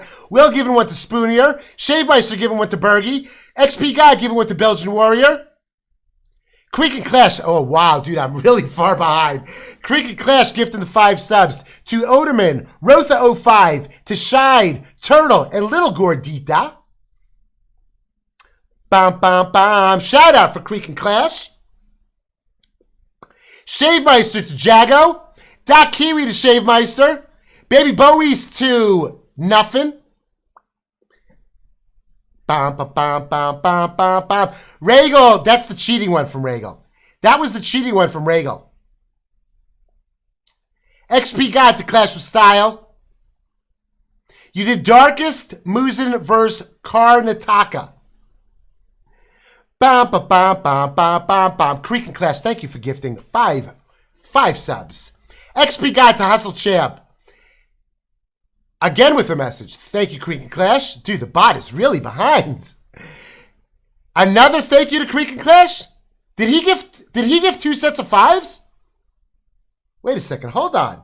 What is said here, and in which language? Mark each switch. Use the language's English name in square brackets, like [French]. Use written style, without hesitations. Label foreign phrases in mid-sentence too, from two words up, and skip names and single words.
[English] Will giving one to Spoonier. Shavemeister giving one to Bergie. XP Guy giving one to Belgian Warrior. Creek and Clash. Oh, wow, dude, I'm really far behind. Creek and Clash gifting the 5 subs to Oderman, Rotha05, to Shide, Turtle, and Little Gordita. Bam, bam, bam. Shout out for Creek and Clash. Shavemeister to Jago. Doc Kiwi to Shavemeister. Baby Bowies to Nuffin. Bam, bam, bam, bam, bam, bam, bam. Regal, that's the cheating one from Regal. That was the cheating one from Regal. XP God to Clash with Style. You did Darkest, Muzin versus Karnataka. Bam, bam, bam, bam, bam, bam, bam. Creek and Clash, thank you for gifting 5 subs. XP God to Hustle Champ. Again with a message. Thank you, Creek and Clash. Dude, the bot is really behind. Another thank you to Creek and Clash? Did he give 2 sets of 5s? Wait a second, hold on.